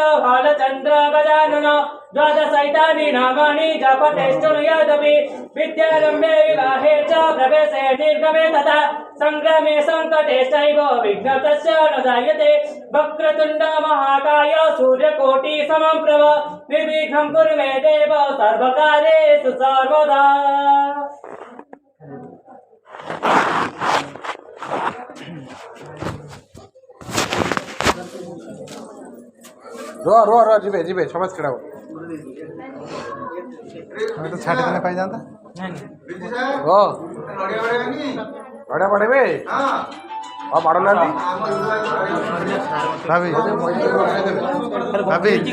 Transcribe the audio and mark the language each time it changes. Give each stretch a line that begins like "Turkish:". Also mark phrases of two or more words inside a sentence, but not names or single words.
Sanskrit: बालचन्द्र गजानन द्वादशैतानि नामानि जपतेष्ठुनु यदपि विद्यारम्भे विवाहे च प्रवेशे निर्गमे तथा सङ्ग्रामे सङ्कटेश्चैव विघ्नतस्य न जायते वक्रतुण्ड महाकाय सूर्यकोटि समप्रभ निर्विघ्नं कुरु मे देव सर्वकार्येषु सर्वदा।
Odia: ରୁହ ରୁହ ରୁହ ଯିବେ ଯିବେ ସମସ୍ତେ ଛିଡ଼ା ହୁଅ। ଆମେ ତ ଛାଡ଼ିଦେଲେ ପାଇଯାନ୍ତା। ଓ ନଡ଼ିଆ ବାଡ଼େଇବେ ଆଉ ବାଡ଼ୁନାହାନ୍ତି ଭାବି ଭାବି